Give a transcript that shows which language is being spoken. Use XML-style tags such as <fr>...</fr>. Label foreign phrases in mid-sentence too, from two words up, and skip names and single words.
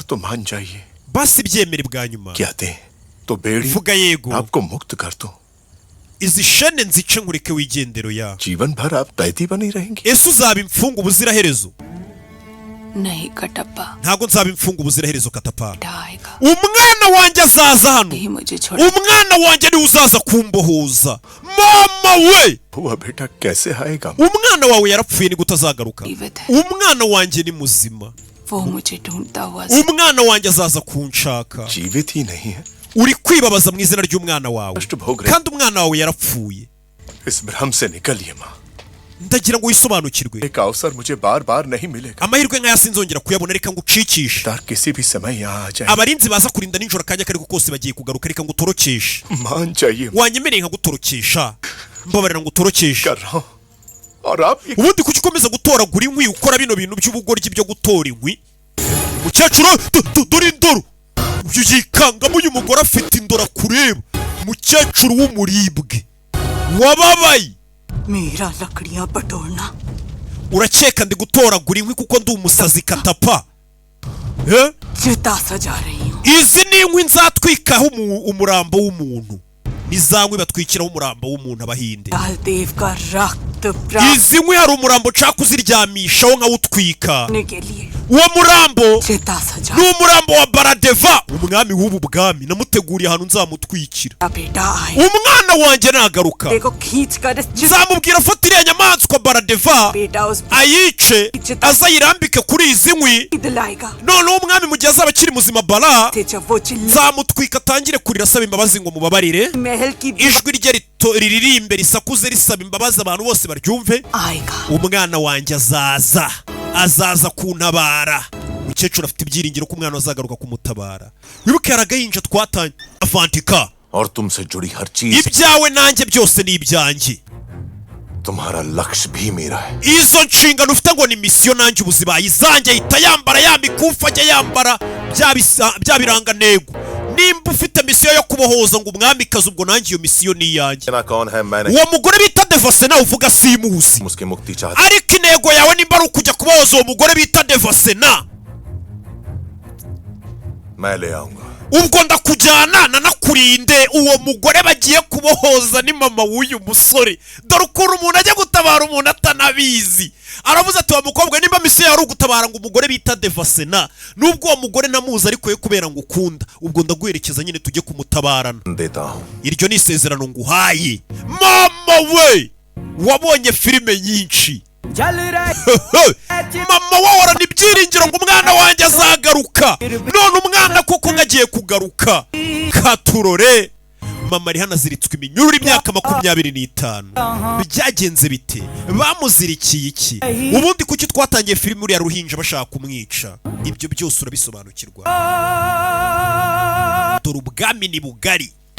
<hi>तो मान जाइए।</hi> <rw>basi byemere bwa nyuma</rw> <hi>क्या दे तो बेड़ी</hi> <rw>vuga yego</rw> <hi>आपको मुक्त कर दूं।</hi> <rw>izi shene nzice nkureke wigendero ya</rw> <hi>जीवन भर आप कैदी बनी रहेंगी।</hi> <rw>ese uzaba imfungu ubuziraherezo</rw> <hi>नहीं कटप्पा</hi> <rw>ntago nzaba imfungu ubuziraherezo katapa</rw> <hi>आएगा</hi> <rw>umwana wanjye azaza hano</rw> <hi>ही मुझे छोड़</hi> <rw>umwana wanjye ni uzaza kumbohoza mama we</rw> <hi>हुआ बेटा कैसे आएगा।</hi> <rw>umwana wawe yarapfuye ni gutazagaruka</rw> <hi>जीवित है</hi> <rw>umwana wanjye ni muzima</rw> <hi>वो मुझे ढूंढता हुआ</hi> <rw>umwana wanjye azaza kunshaka</rw> <hi>जीवित ही नहीं है।</hi> <rw>uri kwibabaza mu izina ry'umwana wawe</rw> <hi>कष्ट भोग रहे</hi> <rw>kandi umwana wawe yarapfuye</rw> <hi>इस भ्रम से निकलिए माँ।</hi> <rw>ndagira ngo wisobanukirwe</rw> <hi>एक अवसर मुझे बार बार नहीं मिलेगा।</hi> <rw>amahirwe nk'aya sinzongera kuyabona reka ngucikishe</rw> <hi>तार किसी भी समय यहाँ आ जाए।</hi> <rw>abarinzi baza kurinda nijoro akanya kariko kose bagiye kugaruka reka ngutorokeshe</rw> <hi>मान जाइए</hi> <rw>wanyemereye nkagutorokesha mbabarira ngutorokeshe</rw> <hi>कर रहा हूँ और आप ये</hi> <rw>ubundi kuki ukomeza gutoragura inkwi ukora bino bintu by'ubugoryi byo gutora inkwi mukecuru dore indoro uyu yikangamo uyu mugore afite indoro kureba mukecuru w'umuribwe wababaye</rw> <hi>मेरा लकड़ियां बटोरना</hi> <rw>urakeka ndi gutoragura inkwi kuko ndi umusazi katapa</rw> <hi>चिता सजा रही हूँ</hi> <rw>izi ni inkwi nzatwikaho umurambo w'umuntu ni za nkwi batwikiraho umurambo w'umuntu abahinde</rw> <hi>काल देव का रक्त</hi> <rw>izi nkwi hari umurambo nshaka kuziryamishaho nkawutwika</rw> <hi>प्राप्त के लिए</hi> <rw>uwo murambo</rw> <hi>चिता सजा</hi> <rw>ni umurambo wa baradeva umwami w'ubu bwami namuteguriye ahantu nzamutwikira</rw> <hi>बेटा आए</hi> <rw>umwana wanjye nagaruka</rw> <hi>देखो खींच कर इस</hi> <rw>nzamubwira afata iriya nyamaswa baradeva</rw> <hi>बेटा उस</hi> <rw>ayice azayirambike kuri izi nkwi</rw> <hi>दिलाएगा</hi> <rw>noneho umwami mu gihe azaba akiri muzima bara</rw> <hi>थे जब वो चिल्ला</hi> <rw>nzamutwika atangire kurira asaba imbabazi ngo mubabarire</rw> <hi>महल की</hi> <rw>ijwi rye riririmbe risakuze risaba imbabazi abantu bose baryumve</rw> <hi>आएगा</hi> <rw>umwana wanjye azaza kuntabara umukecuru afite ibyiringiro ko umwana azagaruka kumutabara wibuke yaragahinja twatanye avantika</rw> <hi>और तुमसे जुड़ी हर चीज</hi> <rw>ibyawe nanjye byose ni ibyanjye</rw> <hi>तुम्हारा लक्ष्य भी मेरा है।</hi> <rw>izo nshingano ufite ngo ni misiyo nanjye ubuzibaye izanjye ahita yambara ya mikufi ajya yambara bya birangantego nimba ufite misiyo yo kubohoza ngo umwamikazi ubwo nanjye iyo misiyo ni iyanjye</rw> <hi>ना कौन है मैंने</hi> <rw>uwo mugore bita devasena uvuga simuzi</rw> <hi>उसकी मुक्ति चाहता</hi> <rw>ariko intego yawe nimba ari ukujya kubohoza uwo mugore bita devasena</rw> <hi>मैं ले आऊंगा।</hi> <rw>ubwo ndakujyana nanakurinde uwo mugore bagiye kubohoza ni mama w'uyu musore dore ukuntu umuntu ajya gutabara umuntu atanabizi aravuze ati wa mukobwa nimba misiyo yari ugutabara ngo umugore bita devasena nubwo uwo mugore namuzi ariko ye kubera ngo ukunda ubwo ndaguherekeza nyine tujye kumutabarana</rw> <hi>देता हूँ।</hi> <rw>iryo ni isezerano nguhaye mama we wabonye filime nyinshi mama wahorana ibyiringiro ngo umwana wanjye azagaruka none umwana kuko ngagiye kugaruka katurore mama ari hano aziritswe iminyururu imyaka 25 byagenze bite bamuzirikiye iki ubundi kuki twatangiye filime uriya ruhinja bashaka kumwica ibyo byose urabisobanukirwa dore ubwami ni bugari</rw>